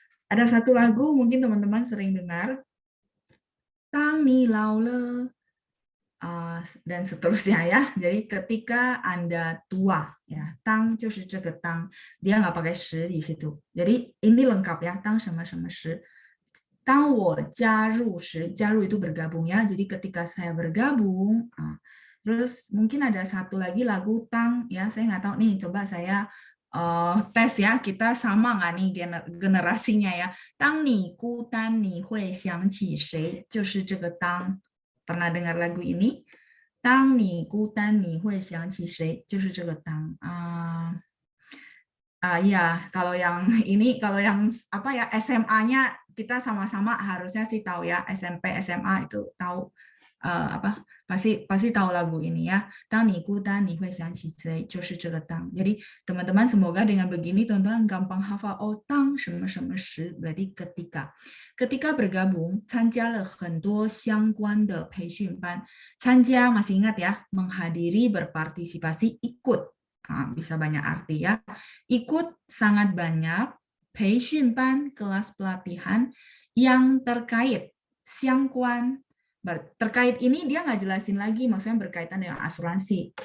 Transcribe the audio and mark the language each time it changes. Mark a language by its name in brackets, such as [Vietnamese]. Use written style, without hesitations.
[Indonesian] Ada satu lagu mungkin teman-teman sering dengar, [Chinese] 当你老了, [Indonesian] dan seterusnya ya. Jadi ketika Anda tua ya, [Chinese] 当就是这个当, [Indonesian] dia nggak pakai 时 di situ. Jadi ini lengkap ya, 当什么什么时。当我加入时, 加入 itu bergabung ya. Jadi ketika saya bergabung, terus mungkin ada satu lagi lagu tang ya, saya nggak tahu nih, coba saya tes ya, kita sama nggak nih generasinya ya. [Chinese] 当你孤单你会想起谁，就是这个当。 [Indonesian] Pernah dengar lagu ini? [Chinese] 当你孤单你会想起谁，就是这个当。 [Indonesian] Ya, kalau yang ini, kalau yang apa ya, SMA-nya kita sama-sama harusnya sih tahu ya, SMP, SMA itu tahu apa, pasti tahu lagu ini ya. [Chinese] 当你孤单你会想起谁，就是这个当。 [Indonesian] Jadi teman-teman semoga dengan begini teman-teman gampang hafal, oh 当什么什么时 berarti ketika. Ketika bergabung, [Chinese] 参加了很多相关的培训班。 [Indonesian] 参加 masih ingat ya, menghadiri, berpartisipasi, ikut. Bisa banyak arti ya. Ikut sangat banyak 培训班 kelas pelatihan yang terkait, 相关. Terkait ini dia nggak jelasin lagi, maksudnya berkaitan dengan asuransi.